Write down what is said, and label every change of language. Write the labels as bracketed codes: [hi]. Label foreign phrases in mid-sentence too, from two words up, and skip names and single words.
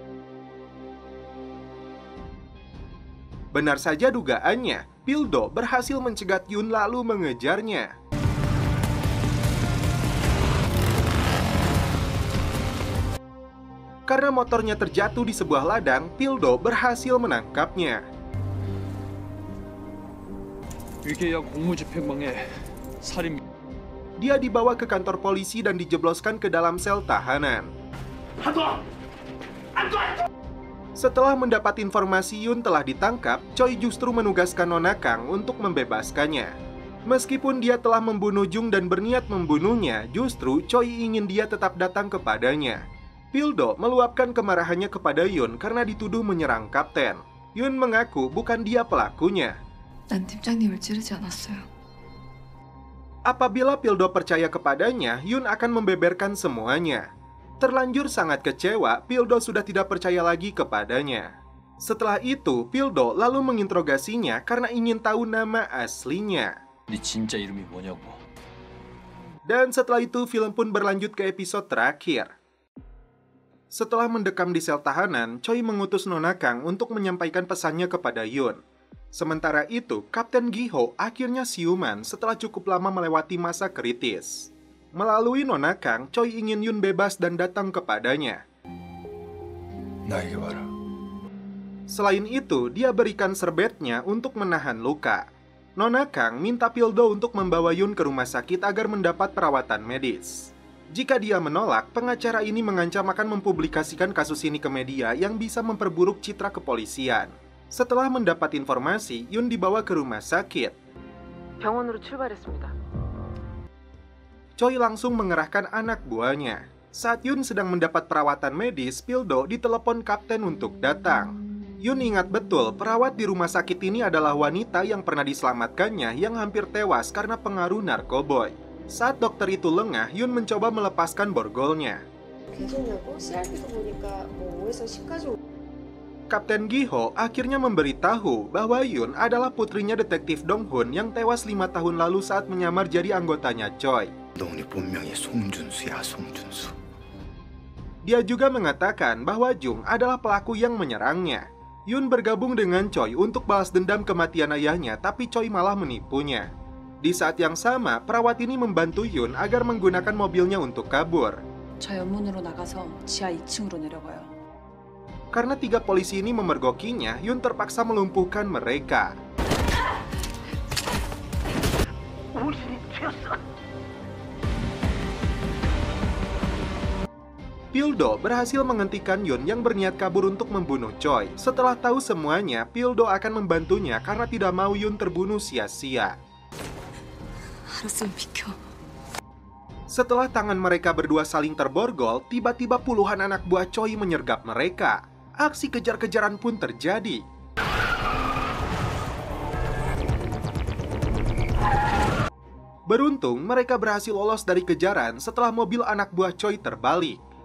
[id] Benar saja dugaannya, Pildo berhasil mencegat Yun lalu mengejarnya. Karena motornya terjatuh di sebuah ladang, Pildo berhasil menangkapnya. [ko] 위계약 공무집행방해 살인. [id] Dia dibawa ke kantor polisi dan dijebloskan ke dalam sel tahanan. Setelah mendapat informasi Yun telah ditangkap, Choi justru menugaskan Nona Kang untuk membebaskannya. Meskipun dia telah membunuh Jung dan berniat membunuhnya, justru Choi ingin dia tetap datang kepadanya. Pildo meluapkan kemarahannya kepada Yun karena dituduh menyerang Kapten. Yun mengaku bukan dia pelakunya. [ko] 난 팀장님을 찌르지 않았어요. [id] Apabila Pildo percaya kepadanya, Yun akan membeberkan semuanya. Terlanjur sangat kecewa, Pildo sudah tidak percaya lagi kepadanya. Setelah itu, Pildo lalu menginterogasinya karena ingin tahu nama aslinya. [ko] 네 진짜 이름이 뭐냐고. [id] Dan setelah itu, film pun berlanjut ke episode terakhir. Setelah mendekam di sel tahanan, Choi mengutus Nona Kang untuk menyampaikan pesannya kepada Yun. Sementara itu, Kapten Giho akhirnya siuman setelah cukup lama melewati masa kritis. Melalui Nona Kang, Choi ingin Yun bebas dan datang kepadanya. [ko] 나에게 와라. [id] Selain itu, dia berikan serbetnya untuk menahan luka. Nona Kang minta Pildo untuk membawa Yun ke rumah sakit agar mendapat perawatan medis. Jika dia menolak, pengacara ini mengancam akan mempublikasikan kasus ini ke media yang bisa memperburuk citra kepolisian. Setelah mendapat informasi, Yun dibawa ke rumah sakit. [ko] 병원으로 출발했습니다. [id] Choi langsung mengerahkan anak buahnya. Saat Yun sedang mendapat perawatan medis, Pildo ditelepon Kapten untuk datang. Yun ingat betul perawat di rumah sakit ini adalah wanita yang pernah diselamatkannya yang hampir tewas karena pengaruh narkoboy. Saat dokter itu lengah, Yun mencoba melepaskan borgolnya. Kapten Giho akhirnya memberitahu bahwa Yun adalah putrinya detektif Dong Hun yang tewas 5 tahun lalu saat menyamar jadi anggotanya Choi. [ko] 넌이 본명이 송준수야, 송준수. [id] Dia juga mengatakan bahwa Jung adalah pelaku yang menyerangnya. Yun bergabung dengan Choi untuk balas dendam kematian ayahnya, tapi Choi malah menipunya. Di saat yang sama, perawat ini membantu Yun agar menggunakan mobilnya untuk kabur. [ko] 저 연문으로 나가서 지하 2층으로 내려가요. [id] Karena 3 polisi ini memergokinya, Yun terpaksa melumpuhkan mereka. Pildo berhasil menghentikan Yun yang berniat kabur untuk membunuh Choi. Setelah tahu semuanya, Pildo akan membantunya karena tidak mau Yun terbunuh sia-sia. [ko] 알았으면 비켜. [id] Setelah tangan mereka berdua saling terborgol, tiba-tiba puluhan anak buah Choi menyergap mereka. Aksi kejar-kejaran pun terjadi. Beruntung, mereka berhasil lolos dari kejaran setelah mobil anak buah Choi terbalik.